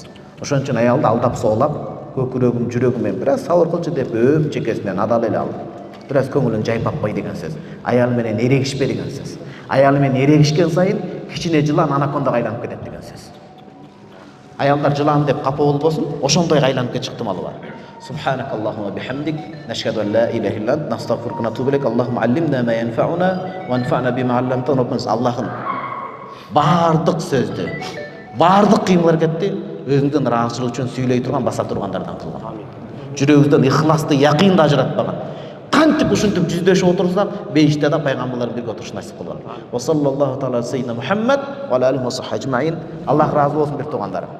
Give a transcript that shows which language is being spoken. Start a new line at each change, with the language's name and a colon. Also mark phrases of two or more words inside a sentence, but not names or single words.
Kyrgyz: Ошон үчүн аялды алдап соолап, көкүрөгүм, жүрөгүм бираз сабыр кылчы деп өп чекесинен адал эле алып. Бираз көңүлүн жайпаппай деген сөз. Аял менен эрегишпе деген сөз. Аял менен эрегишкен сайын кичине жылан анакондага айланып кетет деген сөз. Аялдар жылан деп капа болбосун, ошондой айланып кетиш ыктымалы бар.
Arabic: سبحانك اللهم وبحمدك نشهد أن لا إله إلا أنت نستغفرك ونتوب إليك اللهم علمنا ما ينفعنا وانفعنا بما علمتنا ربنا
Kyrgyz: Аллахым бардык сөздү, бардык кыймыл-аракетти өзүңдүн ыраазычылык үчүн сүйлөй турган, баса тургандардан кылган. Жүрөгүбүздөн ихласты, якынды ажыратпаган. Кантип ушинтип жүздөшүп отурсак, бейиште да пайгамбарлар бирге отуруш насип кылган.
Arabic: وصلى الله تعالى سيدنا محمد وعليه وصحبه أجمعين.
Kyrgyz: Аллах разы болсун бир туугандарым.